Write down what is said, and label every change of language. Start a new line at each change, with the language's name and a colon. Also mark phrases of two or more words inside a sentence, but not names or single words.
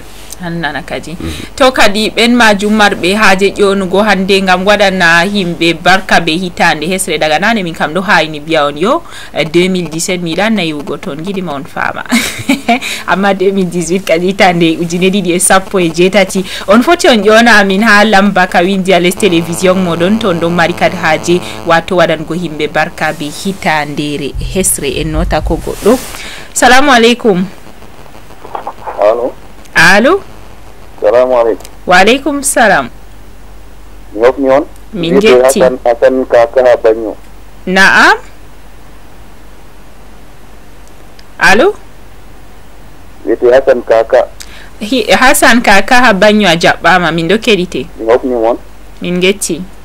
Fula: hannana kadi to kadi ɓen majum marɓe haaje ƴonugo hande ngam waɗana himɓe barka be hitande hesre daga nane min kam ɗo hayni biya on yo 2017 miɗan nayiwugo toon giɗima on faama amma 2018 kadi hitande 2017 on foti on ƴona amin ha lamba ka windi a
French: les télévision
Fula: moɗon to ɗon mari kadi haaje wato waɗango himɓe barka be hitandere hesre en nota ko goɗɗo.
Arabic: Salamu aleykum.
Fula: Allo.
Arabic: Salamu alaikum. Wa alaikum salam.
Fula: Ngofni on? Min jetti. Hasan Kaka ha Banyo. Na'am. Allo. Wiyete Hasan Kaka. Hasan Kaka ha Banyo a jaɓɓama min ɗo keɗite. Ngofni mon? Min getti.